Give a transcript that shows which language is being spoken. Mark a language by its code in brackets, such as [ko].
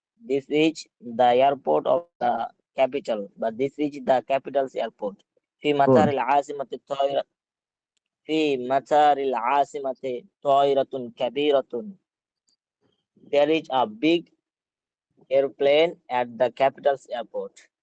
[en] This is the airport of the capital, but this is the capital's airport. [ar] في مطار [en] Good. [ar] العاصمة طائرة في مطار العاصمة طائرة كبيرة. [en] There is a big airplane at the capital's airport.